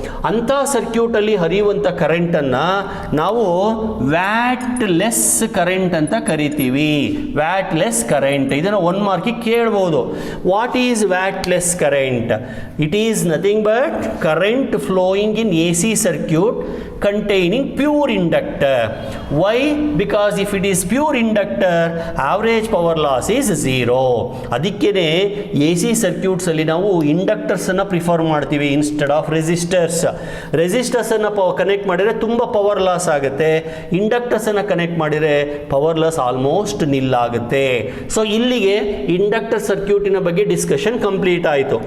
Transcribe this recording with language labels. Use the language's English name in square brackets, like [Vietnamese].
[Kannada] ಅಂಥ ಸರ್ಕ್ಯೂಟಲ್ಲಿ ಹರಿಯುವಂಥ ಕರೆಂಟನ್ನು ನಾವು watt less current ಅಂತ ಕರಿತೀವಿ. ವ್ಯಾಟ್ ಲೆಸ್ ಕರೆಂಟ್, ಇದನ್ನು 1 ಮಾರ್ಕಿಗೆ ಕೇಳ್ಬೋದು. [English] What is wattless current? It is nothing but current flowing in A C circuit containing pure inductor. Why? Because if it is pure inductor, average power loss is 0. [Kannada] ಅದಕ್ಕೇನೆ A C ಸರ್ಕ್ಯೂಟ್ಸಲ್ಲಿ ನಾವು ಇಂಡಕ್ಟರ್ಸನ್ನು prefer ಮಾಡ್ತೀವಿ [English] instead of [Kannada] ರೆಸಿಸ್ಟರ್ಸನ್ನು connect ಮಾಡಿದರೆ ತುಂಬ power loss ಆಗುತ್ತೆ. ಇಂಡಕ್ಟರ್ಸನ್ನು connect ಮಾಡಿದರೆ power loss almost ನಿಲ್ಲಾಗುತ್ತೆ. So ಇಲ್ಲಿಗೆ inductor ಸರ್ಕ್ಯೂಟಿನ ಬಗ್ಗೆ discussion complete ಆಯಿತು.